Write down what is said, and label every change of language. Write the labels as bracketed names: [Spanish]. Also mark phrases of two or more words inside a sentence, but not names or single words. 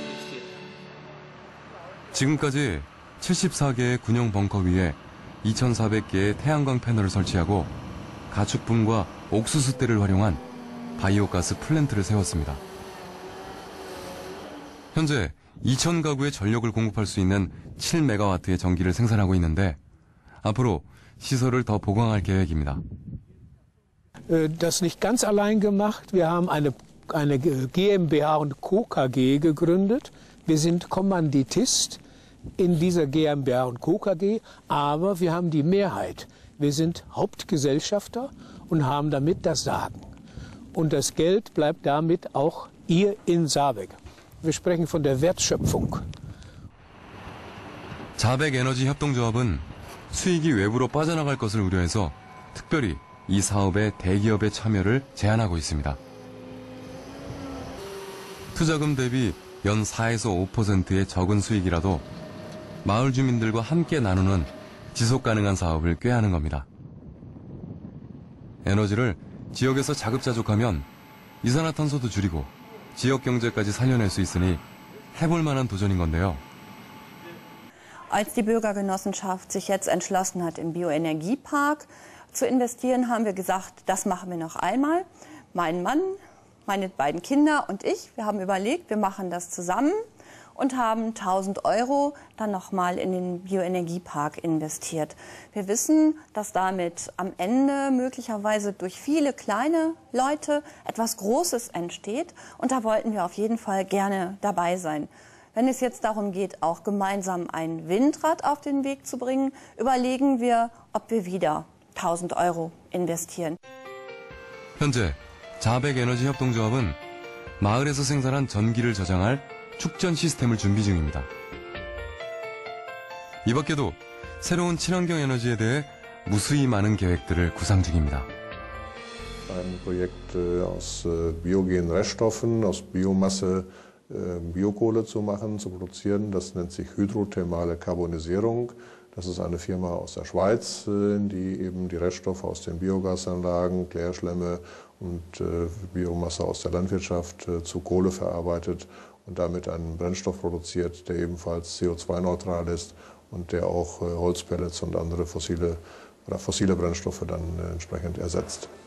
[Korean] 지금까지 74개의 군용 벙커 위에 2,400개의 태양광 패널을 설치하고 가축분과 옥수수대를 활용한 바이오가스 플랜트를 세웠습니다. 현재 2,000가구의 전력을 공급할 수 있는 7메가와트의 전기를 생산하고 있는데 앞으로 시설을 더 보강할 계획입니다. [German] Das nicht ganz allein gemacht. Wir haben eine GmbH und Co. KG gegründet. Wir sind Kommanditist in dieser GmbH und Co. KG, aber wir haben die Mehrheit. Wir sind Hauptgesellschafter und haben damit das Sagen. Und das Geld bleibt damit auch hier in Saarbeck. Wir sprechen von der Wertschöpfung. [Korean] 자백 에너지 협동조합은 수익이 외부로 빠져나갈 것을 우려해서 특별히 이 사업에 대기업의 참여를 제한하고 있습니다. 투자금 대비 연 4에서 5%의 적은 수익이라도 마을 주민들과 함께 나누는 지속 가능한 사업을 꾀하는 겁니다. 에너지를 지역에서 자급자족하면 이산화탄소도 줄이고 지역 경제까지 살려낼 수 있으니 해볼 만한 도전인 건데요. [German] Als die Bürgergenossenschaft sich jetzt entschlossen hat, im Bioenergiepark zu investieren, haben wir gesagt, das machen wir noch einmal. Mein Mann, meine beiden Kinder und ich, wir haben überlegt, wir machen das zusammen und haben 1.000 € dann nochmal in den Bioenergiepark investiert. Wir wissen, dass damit am Ende möglicherweise durch viele kleine Leute etwas Großes entsteht und da wollten wir auf jeden Fall gerne dabei sein. Wenn es jetzt darum geht, auch gemeinsam ein Windrad auf den Weg zu bringen, überlegen wir, ob wir wieder 1.000 € investieren. [Korean] 현재 자백 에너지 협동조합은 마을에서 생산한 전기를 저장할 축전 시스템을 준비 중입니다. 이 밖에도 새로운 친환경 에너지에 대해 무수히 많은 계획들을 구상 중입니다. [German] Ein Projekt aus biogenen Reststoffen, aus Biomasse, Biokohle zu machen, zu produzieren. Das nennt sich hydrothermale Karbonisierung. Das ist eine Firma aus der Schweiz, die eben die Reststoffe aus den Biogasanlagen, Klärschlämme und Biomasse aus der Landwirtschaft zu Kohle verarbeitet und damit einen Brennstoff produziert, der ebenfalls CO2-neutral ist und der auch Holzpellets und andere fossile oder fossile Brennstoffe dann entsprechend ersetzt.